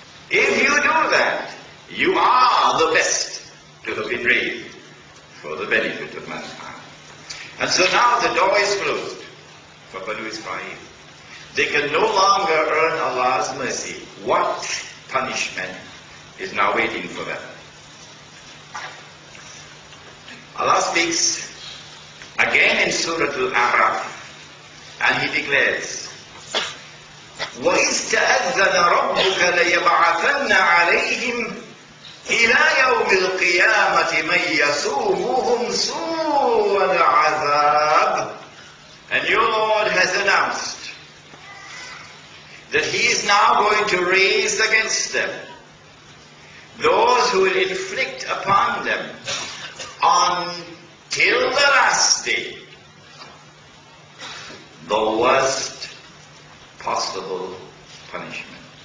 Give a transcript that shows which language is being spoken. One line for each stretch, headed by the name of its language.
English: If you do that, you are the best to have been raised for the benefit of mankind. And so now the door is closed for Banu Israel. They can no longer earn Allah's mercy. What punishment is now waiting for them? Allah speaks again in Surah Al-A'raf, and He declares,
Arabic: وَإِذْ تَأَذَّنَ رَبُّكَ لَيَبْعَثَنَّ عَلَيْهِمْ إِلَى يَوْمِ الْقِيَامَةِ مَنْ يَسُومُهُمْ سُوءَ الْعَذَابِ.
English: And your Lord has announced that He is now going to raise against them those who will inflict upon them until the last day the worst possible punishment.